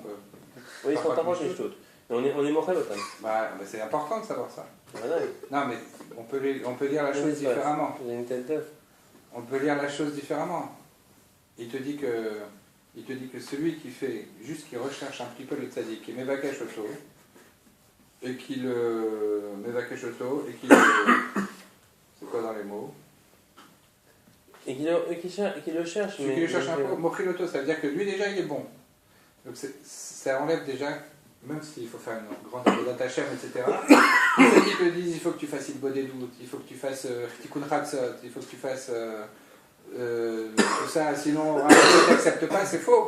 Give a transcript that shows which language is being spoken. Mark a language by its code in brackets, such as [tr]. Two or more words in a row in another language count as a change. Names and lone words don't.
[fr] Oui, ils sont pas proches du tout. Mais on est mochel au temps. Bah, c'est important de savoir ça. Voilà. Non, mais on peut lire la chose différemment. On peut lire la chose différemment. Il te dit que celui qui fait, juste qui recherche un petit peu le tzaddik, qui [he] מבקש אותו, [fr] et qui le [he] מבקש אותו, [fr] et qui le... C'est quoi dans les mots? Et qui le cherche. Celui qui le cherche un peu, [he] מושיל אותו, [fr] ça veut dire que lui déjà il est bon. Donc ça enlève déjà... Même s'il faut faire une grande [he] עבודת השם, [fr] etc. Ceux qui te disent il faut que tu fasses une bodé doute, il faut que tu fasses [he] תיקון חצות, [fr] il faut que tu fasses tout ça, sinon tu n'acceptes pas, c'est faux.